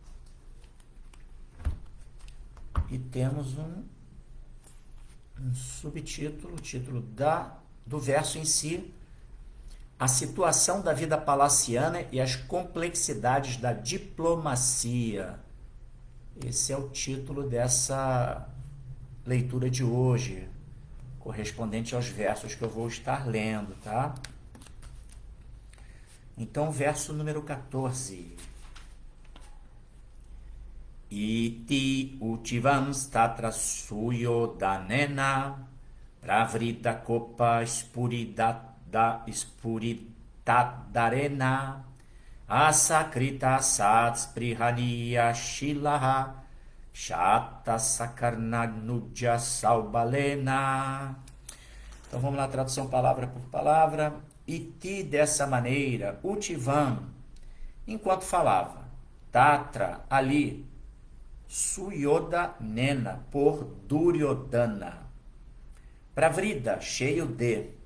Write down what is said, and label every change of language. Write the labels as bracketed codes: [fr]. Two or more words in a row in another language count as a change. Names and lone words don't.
[pt] E temos um subtítulo, o título do verso em si, a situação da vida palaciana e as complexidades da diplomacia. Esse é o título dessa leitura de hoje, correspondente aos versos que eu vou estar lendo, tá? Então, verso número 14. [sa] इति उक्तवांस्तत्र सुयोधनेन प्रवृद्धकोपस्फुरिताधरेण असत्कृतः सत्स्पृहणीयशीलः क्षत्ता सकर्णानुजसौबलेन. [pt] Então vamos lá, tradução palavra por palavra. Iti, dessa maneira, Utivan, enquanto falava, Tatra, ali, Suyoda Nena, por Duryodhana, Pravrida, cheio de,